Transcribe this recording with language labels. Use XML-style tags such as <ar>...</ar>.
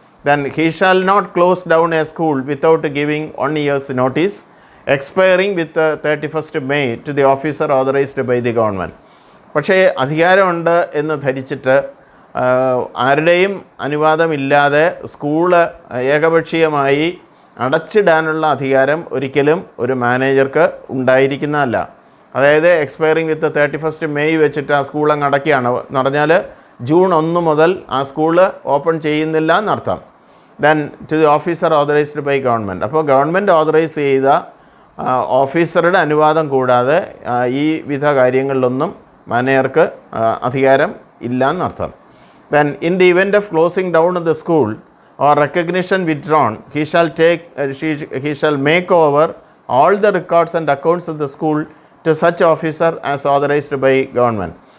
<en>Then he shall not close down a school without giving 1 year's notice, expiring with the 31st May to the officer authorized by the government.</en> <ml>പക്ഷേ അധികാരമുണ്ട് എന്ന് ധരിച്ചിട്ട് ആരുടെയും അനുവാദമില്ലാതെ school ഏകപക്ഷീയമായി അടച്ചിടാനുള്ള അധികാരം ഒരിക്കലും ഒരു മാനേജർക്ക് ഉണ്ടായിരിക്കുന്നതല്ല. അതായത്</ml> <en>expiring with 31st May</en> <ml>വെച്ചിട്ട് ആ സ്കൂൾ അങ്ങ് അടയ്ക്കുകയാണ് എന്ന് പറഞ്ഞാൽ June 1 മുതൽ ആ സ്കൂള് ഓപ്പൺ ചെയ്യുന്നില്ല എന്നർത്ഥം.</ml> <en>Then to the officer authorised by government.</en> <ml>അപ്പോൾ ഗവൺമെൻറ് ഓതറൈസ് ചെയ്ത ഓഫീസറുടെ അനുവാദം കൂടാതെ ഈ വിധ കാര്യങ്ങളിലൊന്നും മാനേജർക്ക് അധികാരം ഇല്ല എന്നർത്ഥം.</ml> <en>Then in the event of closing down of the school or recognition withdrawn, he shall make over all the records and accounts of the school to such officer as authorized by government.</en>